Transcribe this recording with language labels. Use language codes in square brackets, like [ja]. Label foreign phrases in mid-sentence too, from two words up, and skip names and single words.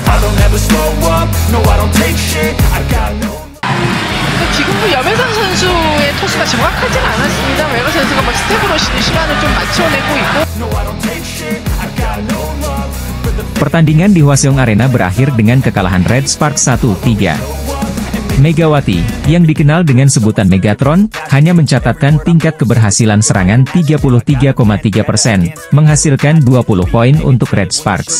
[en] I'll never slow up, no I don't take shit, I got no. [ko] 지금도 염혜선 선수의 토스가 정확하진 않았습니다. 외가 선수가 뭐 스텝으로 시간을 좀 맞춰내고 있고. [id] Pertandingan di Hwaseong Arena berakhir dengan kekalahan Red Sparks 1-3. Megawati, yang dikenal dengan sebutan Megatron, hanya mencatatkan tingkat keberhasilan serangan 33,3%, menghasilkan 20 poin untuk Red Sparks.